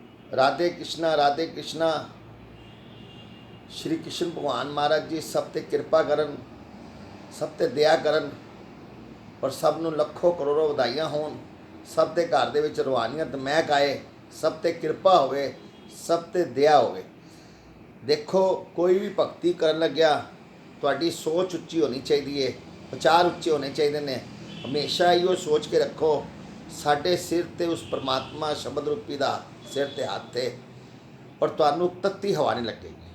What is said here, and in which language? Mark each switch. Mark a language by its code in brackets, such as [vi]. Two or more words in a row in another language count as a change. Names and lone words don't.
[pa] राधे कृष्णा, राधे कृष्णा। ਸ਼੍ਰੀ ਕ੍ਰਿਸ਼ਨ ਭਗਵਾਨ ਮਹਾਰਾਜ ਜੀ ਸਬ ਤੇ ਕਿਰਪਾ ਕਰਨ, ਸਬ ਤੇ ਦਯਾ ਕਰਨ ਔਰ ਸਬ ਨੂੰ ਲੱਖੋਂ ਕਰੋੜੋਂ ਵਧਾਈਆਂ ਹੋਣ। ਸਭ ਦੇ ਘਰ ਦੇ ਵਿੱਚ ਰੂਹਾਨੀਅਤ ਮਹਿਕ ਆਏ, ਸਭ ਤੇ ਕਿਰਪਾ ਹੋਵੇ, ਸਭ ਤੇ ਦਇਆ ਹੋਵੇ। ਦੇਖੋ, ਕੋਈ ਵੀ ਭਗਤੀ ਕਰਨ ਲੱਗਿਆ ਤੁਹਾਡੀ ਸੋਚ ਉੱਚੀ ਹੋਣੀ ਚਾਹੀਦੀ ਹੈ, ਵਿਚਾਰ ਉੱਚੇ ਹੋਣੇ ਚਾਹੀਦੇ ਨੇ। ਹਮੇਸ਼ਾ ਇਹੋ ਸੋਚ ਕੇ ਰੱਖੋ, ਸਾਡੇ ਸਿਰ ਤੇ ਉਸ ਪਰਮਾਤਮਾ ਸ਼ਬਦ ਰੂਪੀ ਦਾ ਸਿਰ ਤੇ ਹੱਥ ਹੈ ਔਰ ਤੁਹਾਨੂੰ ਤੱਤੀ ਹਵਾ ਨਹੀਂ ਲੱਗੇਗੀ।